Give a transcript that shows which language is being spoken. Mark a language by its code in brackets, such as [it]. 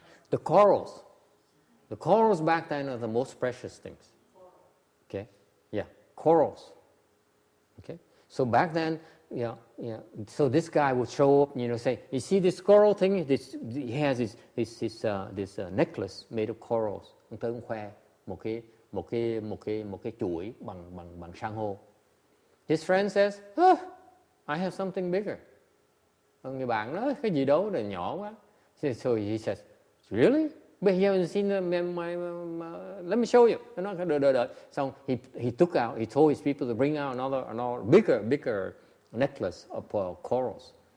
[en] The corals back then are the most precious things. Okay. Yeah. Corals. Okay. So back then, yeah. So this guy would show up, say, you see this coral thing? He has this necklace made of corals. [vi] Ông tới ông khoe một cái chuỗi bằng san hô. [en] His friend says, I have something bigger. [vi] Người bạn nói, cái gì đó là nhỏ quá. [en] So he says, really? But you haven't seen let me show you. [vi] Nó nói, đợi. [en] Xong he told his people to bring out another bigger necklace of corals.